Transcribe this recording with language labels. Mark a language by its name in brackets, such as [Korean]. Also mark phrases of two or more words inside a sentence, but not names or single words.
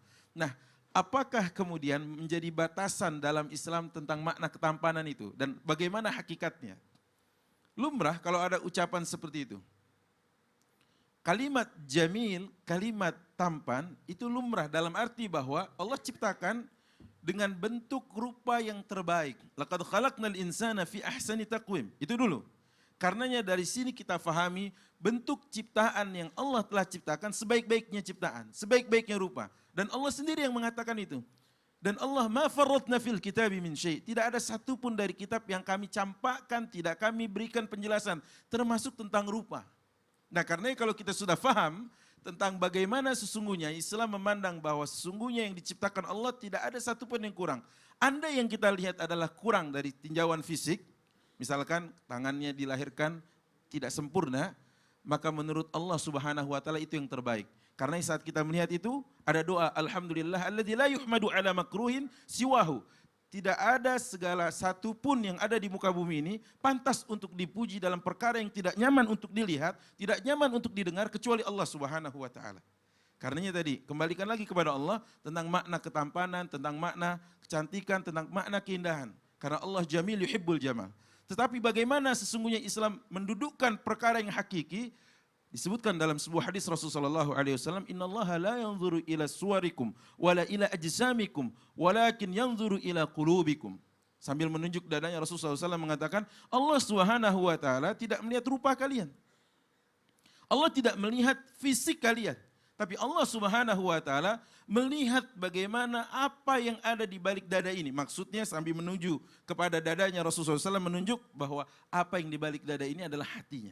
[Indonesian] Nah, apakah kemudian menjadi batasan dalam Islam tentang makna ketampanan itu? Dan bagaimana hakikatnya? Lumrah kalau ada ucapan seperti itu. Kalimat jamil, kalimat tampan itu lumrah dalam arti bahwa Allah ciptakan dengan bentuk rupa yang terbaik. [Arabic] لقد خلقنا الإنسان في أحسن تقويم. [Indonesian] Itu dulu. Karenanya dari sini kita fahami bentuk ciptaan yang Allah telah ciptakan sebaik-baiknya ciptaan, sebaik-baiknya rupa. Dan Allah sendiri yang mengatakan itu. Dan Allah [Arabic] ما فرطنا في الكتاب من شيء'. [Indonesian] Tidak ada satupun dari kitab yang kami campakkan, tidak kami berikan penjelasan termasuk tentang rupa. Nah karena kalau kita sudah faham tentang bagaimana sesungguhnya Islam memandang bahwa sesungguhnya yang diciptakan Allah tidak ada satupun yang kurang. Andai yang kita lihat adalah kurang dari tinjauan fisik, misalkan tangannya dilahirkan tidak sempurna, maka menurut Allah [Arabic] سبحانه وتعالى [Indonesian] itu yang terbaik. Karena saat kita melihat itu ada doa [Arabic] الحمد لله الذي لا يحمد على مكروه سواه. [Indonesian] Tidak ada segala satu pun yang ada di muka bumi ini pantas untuk dipuji dalam perkara yang tidak nyaman untuk dilihat, tidak nyaman untuk didengar kecuali Allah [Arabic] سبحانه وتعالى. [Indonesian] Karenanya tadi kembalikan lagi kepada Allah tentang makna ketampanan, tentang makna kecantikan, tentang makna keindahan. Karena Allah [Arabic] جميل يحب الجمال. [Indonesian] Tetapi bagaimana sesungguhnya Islam mendudukkan perkara yang hakiki, disebutkan dalam sebuah hadis Rasulullah SAW, [Arabic] إن الله لا ينظر إلى صوركم ولا إلى أجسامكم ولكن ينظر إلى قلوبكم. [Indonesian] Sambil menunjuk dadanya Rasulullah SAW mengatakan, Allah [Arabic] سبحانه وتعالى [Indonesian] tidak melihat rupa kalian. Allah tidak melihat fisik kalian. Tapi Allah [Arabic] سبحانه وتعالى [Indonesian] melihat bagaimana apa yang ada di balik dada ini. Maksudnya sambil menuju kepada dadanya Rasulullah SAW menunjuk bahwa apa yang di balik dada ini adalah hatinya.